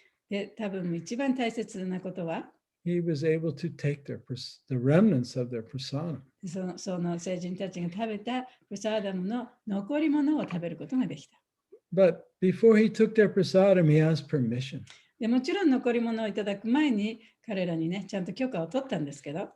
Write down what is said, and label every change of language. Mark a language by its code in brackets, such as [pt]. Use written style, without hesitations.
[ja] で、多分一番大切なことは、 [en] he was able to take the remnants of their prasada. [ja] その聖人たちが食べたプサーダムの残り物を食べることができた。 [en] But before he took their prasadam, he asked permission. [ja] でもちろん残り物をいただく前に彼らにね、ちゃんと許可を取ったんですけど、